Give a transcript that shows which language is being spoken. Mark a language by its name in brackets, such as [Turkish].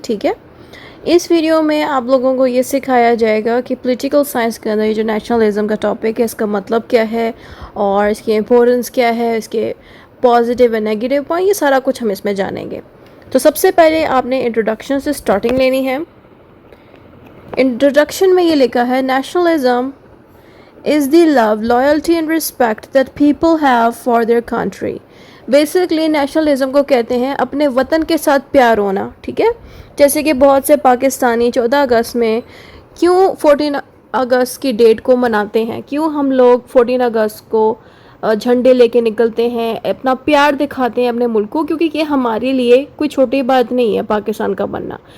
[Urdu] ٹھیک ہے، اس ویڈیو میں آپ لوگوں کو یہ سکھایا جائے گا کہ پولیٹیکل سائنس کے اندر یہ جو نیشنلزم کا ٹاپک ہے اس کا مطلب کیا ہے اور اس کی امپورٹنس کیا ہے، اس کے پازیٹیو اور نیگیٹو پوائنٹ، یہ سارا کچھ ہم اس میں جانیں گے. تو سب سے پہلے آپ نے انٹروڈکشن سے سٹارٹنگ لینی ہے. انٹروڈکشن میں یہ لکھا ہے [English] Nationalism is the love, loyalty and respect that people have for their country. [Urdu] Basically nationalism کو کہتے ہیں اپنے وطن کے ساتھ پیار ہونا. ٹھیک ہے، جیسے کہ بہت سے پاکستانی 14 اگست میں کیوں 14 اگست کی ڈیٹ کو مناتے ہیں، کیوں ہم لوگ 14 اگست کو جھنڈے لے کے نکلتے ہیں، اپنا پیار دکھاتے ہیں اپنے ملک کو، کیونکہ یہ ہمارے لیے کوئی چھوٹی بات نہیں ہے پاکستان کا بننا.